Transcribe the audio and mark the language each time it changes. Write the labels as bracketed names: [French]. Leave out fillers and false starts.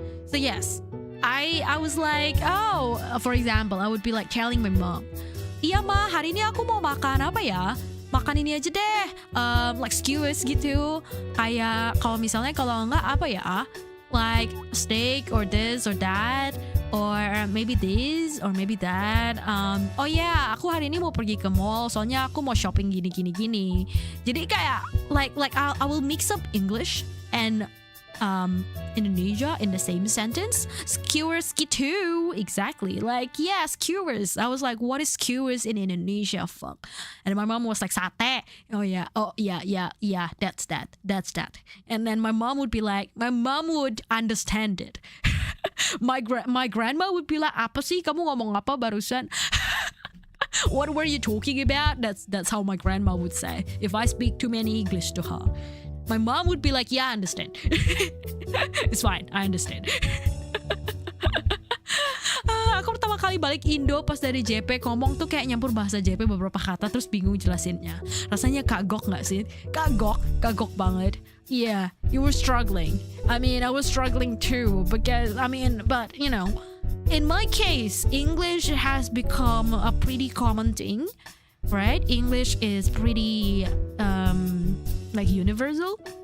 [English] So yes, I was like, oh, for example, I would be like telling my mom, [Indonesian] iya ma, hari ini aku mau makan apa ya? Makan ini aja deh, like skewers gitu. Kayak kalau enggak apa ya? [English] Like steak or this or that. Or maybe this or maybe that. [Indonesian] Oh yeah, aku hari ini mau pergi ke mall soalnya aku mau shopping gini. Jadi kayak [English] like I will mix up English and Indonesia in the same sentence. Skewers gitu, exactly. Like yeah, skewers. I was like, what is skewers in Indonesia? Fuck. And my mom was like sate. Oh yeah, that's that. And then my mom would understand it. My grandma would be like, [Indonesian] apa sih kamu ngomong apa barusan? [English] What were you talking about? That's how my grandma would say if I speak too many English to her. My mom would be like, yeah, I understand. It's fine, I understand. [Indonesian] Aku pertama kali balik Indo pas dari JP ngomong tuh kayak nyampur bahasa JP beberapa kata terus bingung jelasinnya. Rasanya kagok gak sih? Kagok banget. [English] Yeah, you were struggling. I mean, I was struggling too because, but you know, in my case, English has become a pretty common thing, right? English is pretty, like universal.